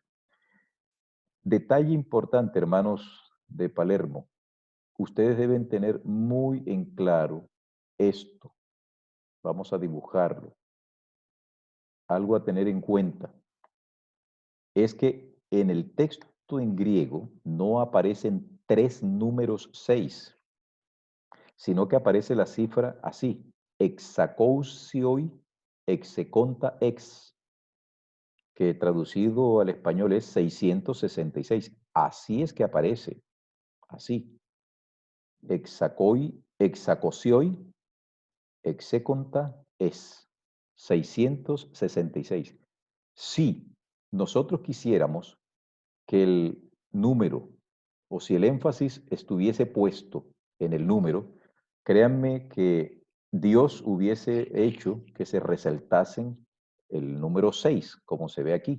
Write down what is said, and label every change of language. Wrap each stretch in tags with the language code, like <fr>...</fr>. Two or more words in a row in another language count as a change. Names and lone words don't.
<es>Detalle importante, hermanos de Palermo, ustedes deben tener muy en claro esto. Vamos a dibujarlo. Algo a tener en cuenta es que en el texto en griego no aparecen 3 números 6, sino que aparece la cifra así,</es> <el>ἑξακόσιοι ἑξήκοντα ἕξ,</el> <es>que traducido al español es 666. Así es que aparece, así.</es> <el>Ἑξακο, ἑξακόσιοι, ἑξήκοντα es 666.</el> <es>Si nosotros quisiéramos que el número, o si el énfasis estuviese puesto en el número, créanme que Dios hubiese hecho que se resaltasen el número 6, como se ve aquí.</es>